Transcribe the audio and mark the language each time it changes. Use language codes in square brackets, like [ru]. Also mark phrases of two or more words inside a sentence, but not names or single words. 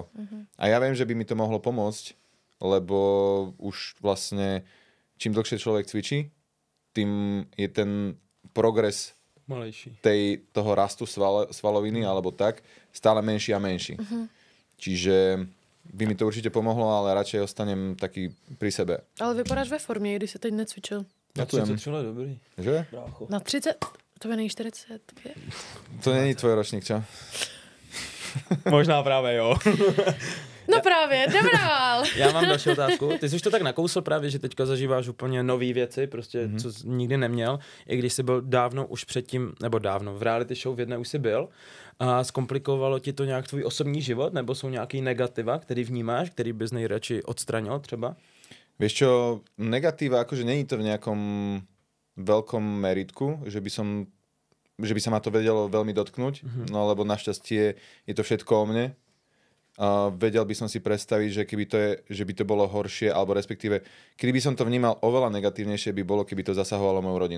[sk] A ja viem, že by mi to mohlo pomôcť, lebo už vlastne čím dlhšie človek cvičí, tým je ten progres malejší. Toho rastu svaloviny alebo tak stále menší a menší. Čiže by mi to určite pomohlo, ale radšej ostanem taký pri sebe. [cs] Ale vypadáš ve formě, když jsi teď necvičil. Na 33 let dobrý. Že? Brácho. Na 30? To není 45. [sk] To není tvoj ročník, čo? [cs] Možná právě jo. No právě, jdeme dál. Já mám další otázku. Ty jsi už to tak nakousl právě, že teďka zažíváš úplně nový věci, prostě co jsi nikdy neměl. I když jsi byl dávno už předtím, nebo dávno, v reality show v jedné už jsi byl. A zkomplikovalo ti to nějak tvůj osobní život, nebo jsou nějaký negativa, který vnímáš, který bys nejradši odstranil třeba? [sk] Vieš čo, negatíva, akože není to v nejakom veľkom meritku, že by sa ma to vedelo veľmi dotknúť, no lebo našťastie je to všetko o mne. Vedel by som si predstaviť, že by to bolo horšie, alebo respektíve, keby by som to vnímal oveľa negatívnejšie, by bolo, keby to zasahovalo moju rodinu.